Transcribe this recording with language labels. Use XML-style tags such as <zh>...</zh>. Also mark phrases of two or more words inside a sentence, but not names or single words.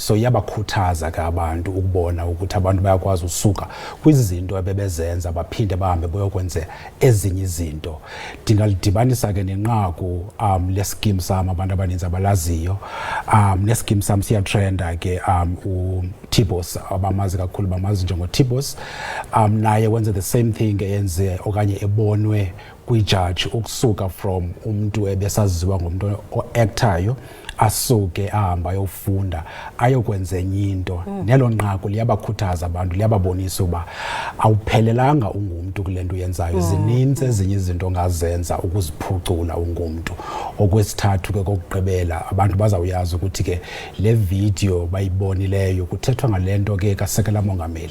<xh>So iyabakhuthaza ke abantu ukubona ukuthi abantu bayakwazi usuka kwizinto ebebezenza baphinde bahambe boyokwenza ezinye izinto. Ndingalidibanisa ke nenqaku le-scheme sam abantu abaninzi abalaziyo. Ne-scheme sam siyatrenda ke uTibos abamazi kakhulu bamazi njengoTibos. Naye wenze</xh> <en>the same thing</en> <xh>eyenze okanye ebonwe kwijaji ukusuka from umuntu ebesaziwa ngomuntu o-actayo asuke ahamba ayofunda ayokwenza enye into. Nelo nqaku liyabakhuthaza abantu, liyababonisa uba awuphelelanga ungumuntu kule nto uyenzayo. Zininzi ezinye izinto ongazenza ukuziphucula ungumuntu. Okwesithathu ke kokugqibela abantu bazawuyazi ukuthi ke le video bayibonileyo kuthethwa ngale nto ke kaSekela Mongameli.</xh>